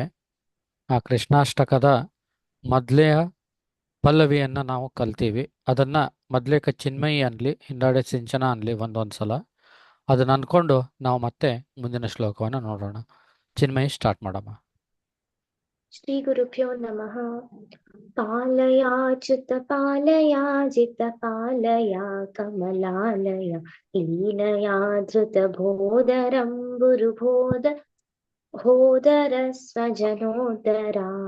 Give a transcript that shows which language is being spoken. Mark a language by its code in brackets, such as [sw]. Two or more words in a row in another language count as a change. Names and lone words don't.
[kn] ಆ ಕೃಷ್ಣಾಷ್ಟಕದ ಮೊದಲೇ ಪಲ್ಲವಿಯನ್ನು ನಾವು ಕಲ್ತೀವಿ. ಅದನ್ನು ಮೊದಲೇಕ ಚಿನ್ಮಯಿ ಅನ್ನಲಿ, ಹಿಂದಾಡೆ ಸಿಂಚನ ಅನ್ನಲಿ ಒಂದೊಂದು ಸಲ. ಅದನ್ನು ಅಂದ್ಕೊಂಡು ನಾವು ಮತ್ತೆ ಮುಂದಿನ ಶ್ಲೋಕವನ್ನು ನೋಡೋಣ. ಚಿನ್ಮಯಿ ಸ್ಟಾರ್ಟ್ ಮಾಡಮ್ಮ. [sa] ಶ್ರೀ ಗುರುಭ್ಯೋ ನಮಃ. ಪಾಲಯಾಚ್ಯುತ ಪಾಲಯಾಜಿತ ಪಾಲಯ ಕಮಲಾಲಯ ಲೀಲಯಾ ಧೃತ ಬೋಧರಂಬುರುಬೋಧ ಹೋದರ ಸ್ವಜನೋದರ.